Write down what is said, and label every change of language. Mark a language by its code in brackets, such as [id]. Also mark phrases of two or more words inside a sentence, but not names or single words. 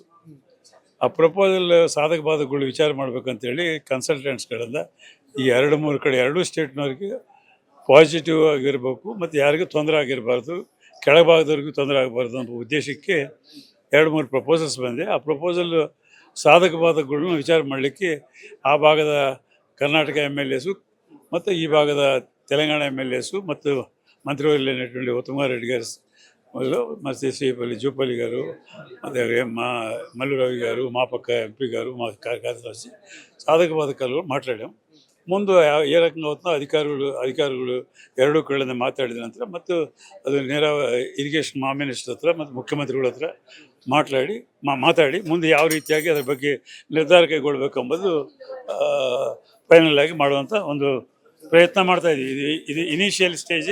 [kn] ಆ ಪ್ರಪೋಸಲ್ ಸಾಧಕ ಬಾಧಕಗಳು ವಿಚಾರ ಮಾಡಬೇಕಂತೇಳಿ ಕನ್ಸಲ್ಟೆಂಟ್ಸ್ಗಳಿಂದ ಈ 2-3 ಕಡೆ ಎರಡೂ ಸ್ಟೇಟ್ನವ್ರಿಗೆ ಪಾಸಿಟಿವ್ ಆಗಿರಬೇಕು ಮತ್ತು ಯಾರಿಗೂ ತೊಂದರೆ ಆಗಿರಬಾರ್ದು, ಕೆಳಭಾಗದವ್ರಿಗೂ ತೊಂದರೆ ಆಗಬಾರ್ದು ಅನ್ನೋ ಉದ್ದೇಶಕ್ಕೆ 2-3 ಪ್ರಪೋಸಲ್ಸ್ ಬಂದೆ. ಆ ಪ್ರಪೋಸಲ್ ಸಾಧಕ ಬಾಧಕಗಳನ್ನ ವಿಚಾರ ಮಾಡಲಿಕ್ಕೆ ಆ ಭಾಗದ ಕರ್ನಾಟಕ MLAs ಮತ್ತು ಈ ಭಾಗದ ತೆಲಂಗಾಣ MLAs ಮತ್ತು ಮಂತ್ರಿವರ್ಯ ಉತ್ತಮ ರೆಡ್ಡಿ గారు ಮತ್ತು ಶ್ರೀಪಲ್ಲಿ ಜೂಪಲ್ಲಿ గారు ಮತ್ತು [te] మల్లురవి గారు మా పక్క MP గారు మా కార్యదర్శి సాధక బాధకాలు మాట్లాడాం. ముందు ఏ రకంగా అవుతుందో అధికారులు [kn] ಎರಡೂ ಕಡೆಯಿಂದ ಮಾತಾಡಿದ ನಂತರ ಮತ್ತು ಅದು ನೇರ [en] irrigation minister [kn] ಹತ್ರ ಮತ್ತು ಮುಖ್ಯಮಂತ್ರಿಗಳ ಹತ್ರ ಮಾತಾಡಿ ಮುಂದೆ ಯಾವ ರೀತಿಯಾಗಿ ಅದರ ಬಗ್ಗೆ ನಿರ್ಧಾರ ಕೈಗೊಳ್ಳಬೇಕೆಂಬುದು ಫೈನಲ್ ಆಗಿ ಮಾಡುವಂಥ ಒಂದು ಪ್ರಯತ್ನ ಮಾಡ್ತಾ ಇದ್ದೀವಿ. ಇದು [en] initial stage.